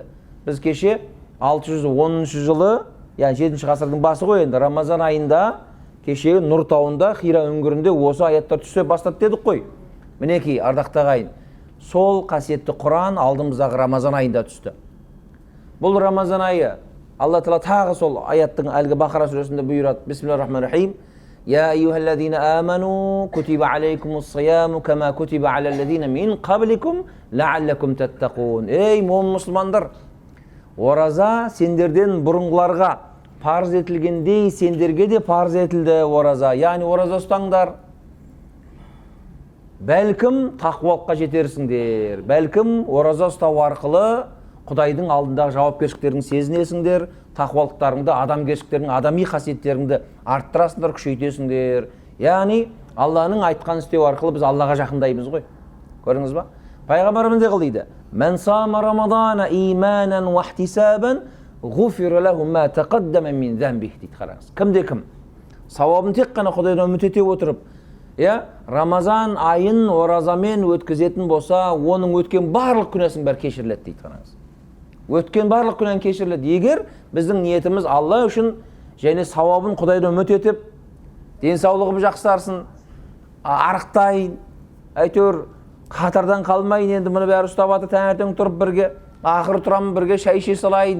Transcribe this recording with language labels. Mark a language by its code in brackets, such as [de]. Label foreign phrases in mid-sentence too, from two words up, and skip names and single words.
[kk] Біз кеше 610 жылы, яғни 7 ғасырдың басы ғой енді, Рамазан айында кешегі Нұр тауында Хира үңгірінде осы аяттар түсе бастады дедік қой. Мінекей, ардақты ағайын, сол қасиетті Құран алдымыздағы Рамазан айында түсті. Бұл Рамазан айы Алла Тағала тағы сол аяттың әлгі Бақара сүресінде бұйырады. [ar] بسم الله الرحمن الرحيم. يا أيها الذين آمنوا كتب عليكم الصيام كما كتب على الذين من قبلكم لعلكم تتقون. [kk] Ей момын мұсылмандар, ораза сендерден бұрынғыларға парыз етілгендей сендерге де парыз етілді ораза. Яғни ораза ұстаңдар. Бәлкім тақуалыққа жетерсіңдер. Бәлкім ораза ұстау арқылы Құдайдың алдындағы жауапкершіліктерін сезінесіңдер, тақуалықтарыңды, адамгершіліктерің, адами қасиеттеріңді арттырасыңдар, күшейтесіңдер. Яғни Алланың айтқан істеу арқылы біз Аллаға жақындаймыз ғой. Көрдіңіз ба? Пайғамбарымыз не қылды? [ar] من صام رمضان إيمانا واحتسابا غفر له ما تقدم من ذنبه [kk] дейді. Қараңыз. Кім сауабын тек қана Құдайдан үміт ете отырып, Рамазан айын оразамен өткізетін болса, оның өткен барлық күнәсін бәрі кешіріледі дейді. Қараңыз. Өткен барлық күнән кешіріледі. Егер біздің ниетіміз Алла үшін және сауабын Құдайдан үміт етіп, денсаулығым жақсарсын, арықтайын, әйтеуір қатардан қалмайын, енді мұны бәрі ұстап аты таңертең тұрып бірге, ақыры тұрамын бірге шай іше салайын.